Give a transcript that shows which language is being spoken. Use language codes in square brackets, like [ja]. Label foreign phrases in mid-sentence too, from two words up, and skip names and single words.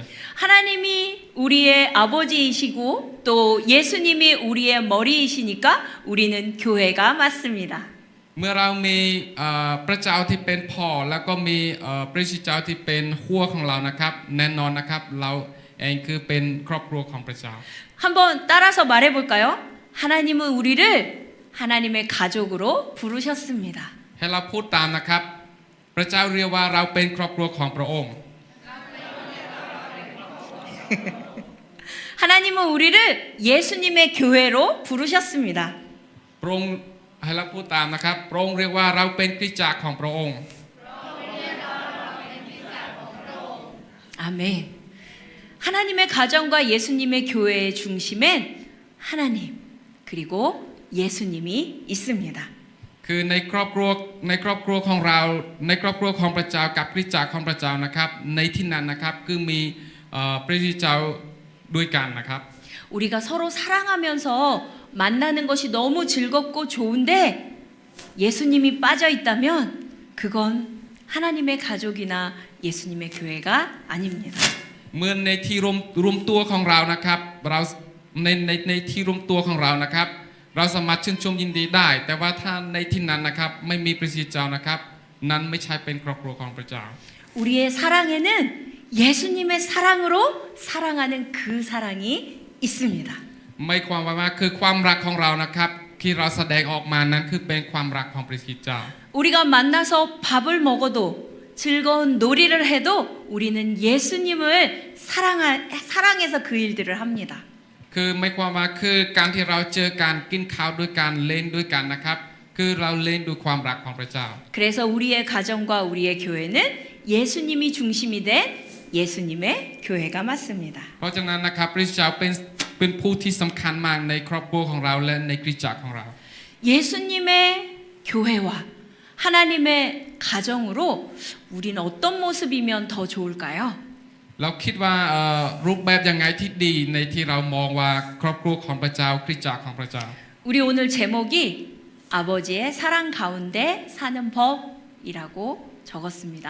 [ko] 하나님이 우리의 아버지이시고 또 예수님이 우리의 머리이시니까 우리는 교회가 맞습니다. [th] เมื่อเรามีพระเจ้าที่เป็นพ่อแล้วก็มีพระเจ้าที่เป็นหัวของเรานะครับแน่นอนนะครับเราเองคือเป็นครอบครัวของพระเจ้า [ko] 한번 따라서 말해볼까요? 하나님은 우리를 하나님의 가족으로 부르셨습니다. [th] ให้เราพูดตามนะครับพระเจ้าเรียกว่าเราเป็นครอบครัวของพระองค์ [ko] 하나님은 우리를 예수님의 교회로 부르셨습니다. [th] พระองค์ให้เราพูดตามนะครับพระองค์เรียกว่าเราเป็นคริสตจักรของพระองค์ [ko] 아멘. 하나님의 가정과 예수님의 교회의 중심엔 하나님 그리고 예수님이 있습니다. [th] คือในครอบครัวของเราในครอบครัวของพระเจ้ากับคริสตจักรของพระเจ้านะครับในที่นั้นนะครับคือมีพระเจ้าด้วยกันนะครับ [ko] 우리가 서로 사랑하면서 만나는 것이 너무 즐겁고 좋은데 예수님이 빠져 있다면 그건 하나님의 가족이나 예수님의 교회가 아닙니다. [th] เมื่อในที่รวมตัวของเรานะครับเราในที่รวมตัวของเรานะครับเราสามารถชื่นชมยินดีได้ แต่ว่าถ้าในที่นั้นนะครับไม่มีพระเจ้านะครับนั้นไม่ใช่เป็นครอบครัวของพระเจ้า [ko] 우리의 사랑에는 예수님의 사랑으로 사랑하는 그 사랑이 있습니다. [th] ไม่ความว่าคือความรักของเรานะครับที่เราแสดงออกมานั้นคือเป็นความรักของพระเจ้า [ko] 우리가 만나서 밥을 먹어도 즐거운 놀이를 해도 우리는 예수님을 사랑해서 그 일들을 합니다. [th] คือไม่ความว่าคือการที่เราเจอการกินข้าวด้วยกันเล่นด้วยกันนะครับคือเราเล่นด้วยความรักของพระเจ้า [ko] 그래서 우리의 가정과 우리의 교회는 예수님이 중심이 된 예수님의 교회가 맞습니다. [th] เพราะฉะนั้นนะครับพระเจ้าเป็นผู้ที่สำคัญมากในครอบครัวของเราและในคริสตจักรของเรา [ko] 예수님의 교회와 하나님의 가정으로 우리는 어떤 모습이면 더 좋을까요? [th] เราคิดว่ารูปแบบยังไงที่ดีในที่เรามองว่าครอบครัวของพระเจ้าคริสตจักรของพระเจ้า [ko] 우리 오늘 제목이 아버지의 사랑 가운데 사는 법이라고 적었습니다.